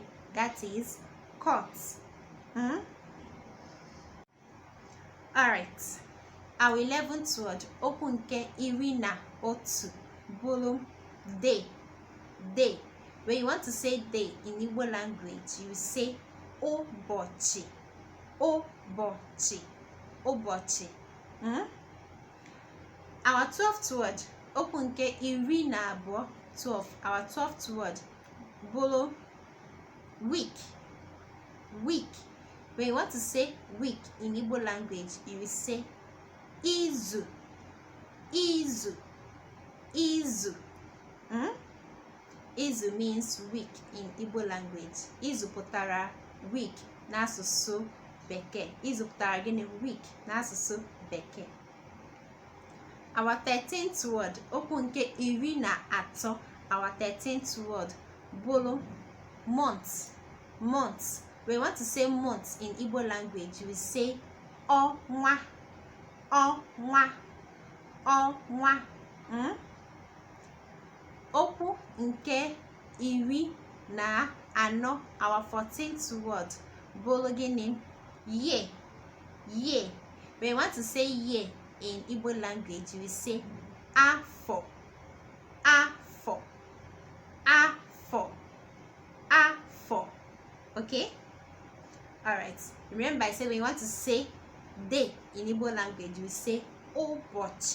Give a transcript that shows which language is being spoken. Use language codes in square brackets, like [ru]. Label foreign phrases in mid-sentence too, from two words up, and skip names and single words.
[en] That is court. Alright. Our 11th word, [ig] okwu nke iri na otu, bụrụ [en] day, day. When you want to say day in Igbo language, you say [ig] ụbọchị, ụbọchị, ụbọchị. [en] Our 12th word, [ig] okwu nke iri na abụọ, 12. [en] Our 12th word bụrụ week, week. When you want to say week in Igbo language, you will say [ig] izu, izu, izu. [en] Izu means week in Igbo language. [ig] Izu pụtara week n'asụsụ Bekee. Ịzụpụtara gịnị? Week n'asụsụ Bekee. [en] Our 13th word, [ig] okwu nke 13. [en] Our 13th word bụrụ month. Month. We want to say month in Igbo language. We say [ig] ọnwa. Ọnwa. Ọnwa. Okwu nke 14. [en] Our 14th word [ig] bụrụ gịnị? [en] Year. Year. We want to say year in Igbo language. We say [ig] afọ. Afọ. Afọ. Afọ. [en] Okay? Alright. Remember I said when you want to say day in Igbo language, we say ụbọchị.